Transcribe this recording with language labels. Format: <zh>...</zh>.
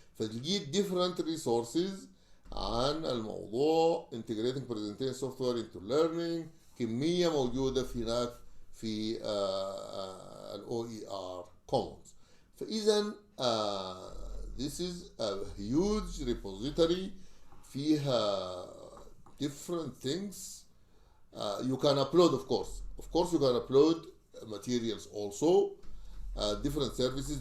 <ar>فتلقيت</ar> <en>different resources</en> <ar>عن الموضوع</ar> <en>integrating presentation software into learning.</en> <ar>كمية موجودة في هناك في ال OER Commons. فإذا</ar> <en>this is a huge repository</en> <ar>فيها</ar> <en>different things. You can upload, of course you can upload materials also, different services.</en>